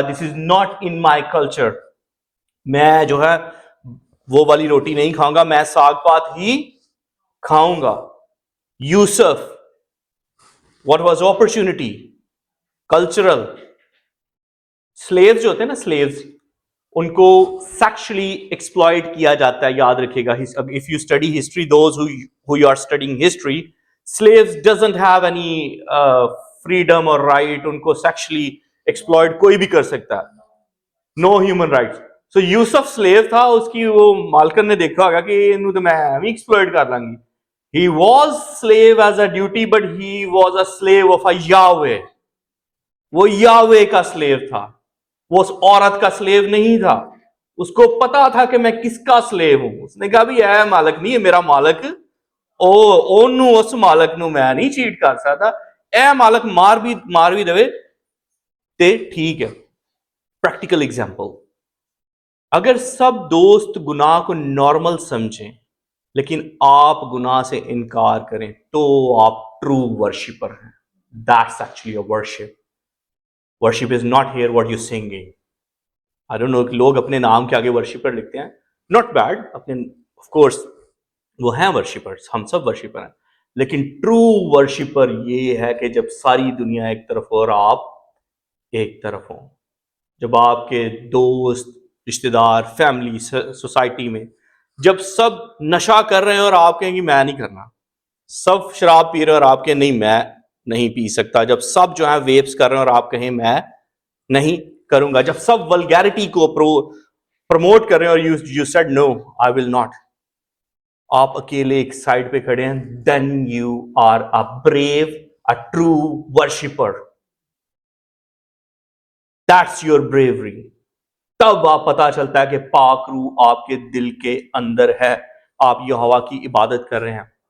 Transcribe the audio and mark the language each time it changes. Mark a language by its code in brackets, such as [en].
[en] This is not in my culture. [ur] میں جو ہے وہ والی روٹی نہیں کھاؤں گا، میں ساگ پات ہی کھاؤں گا. [en] Yusuf, what was opportunity? Cultural. [ur] Sleeves جو ہوتے ہیں نا، سلیوز ان کو سیکشلی ایکسپلائٹ کیا جاتا ہے. یاد رکھیے گا، [en] If you study history, those who you are studying history, slaves doesn't have any freedom or right. [ur] ان کو سیکشلی ایکسپلائٹ کوئی بھی کر سکتا ہے. [en] No human rights. [ur] سو یوسف سلیو تھا، اس کی وہ مالکن نے دیکھا ہوگا کہ انہوں تو میں بھی ایکسپلائٹ کر لوں گی. [en] He was slave as a duty, but he was a slave of a Yahweh. [ur] وہ یاوے کا سلیو تھا، وہ اس عورت کا سلیو نہیں تھا. اس کو پتا تھا کہ میں کس کا سلیو ہوں. اس نے کہا بھی اے مالک نہیں ہے میرا مالک، اس مالک نو میں نہیں چیٹ کر سکتا. [pa] اے مالک مار بھی دے تے ٹھیک ہے. [ur] پریکٹیکل ایگزامپل، اگر سب دوست گناہ کو نارمل سمجھیں لیکن آپ گناہ سے انکار کریں تو آپ ٹرو ورشپر ہیں. [en] That's actually a worship. Worship is not here what you're singing. I don't know [ur] کہ لوگ اپنے نام کے آگے ورشپر لکھتے ہیں. [en] Not bad. [ur] اپنے of course وہ ہیں ورشپرز، ہم سب ورشپر ہیں. لیکن ٹرو ورشپر یہ ہے کہ جب ساری دنیا ایک طرف ہو اور آپ ایک طرف ہوں. جب آپ کے دوست، رشتہ دار، فیملی، سوسائٹی میں جب سب نشہ کر رہے ہیں اور آپ کہیں گے میں نہیں کرنا. سب شراب پی رہے ہیں اور آپ کہیں نہیں میں نہیں پی سکتا. جب سب جو ہے ویپس کر رہے ہیں اور آپ کہیں میں نہیں کروں گا. جب سب ولگیرٹی کو پروموٹ کر رہے ہیں اور [en] You said no I will not. [ur] آپ اکیلے ایک سائڈ پہ کھڑے ہیں. [en] Then you are a brave, a true worshipper. That's your bravery. [ur] تب آپ پتا چلتا ہے کہ پاک روح آپ کے دل کے اندر ہے، آپ یہوہ کی عبادت کر رہے ہیں.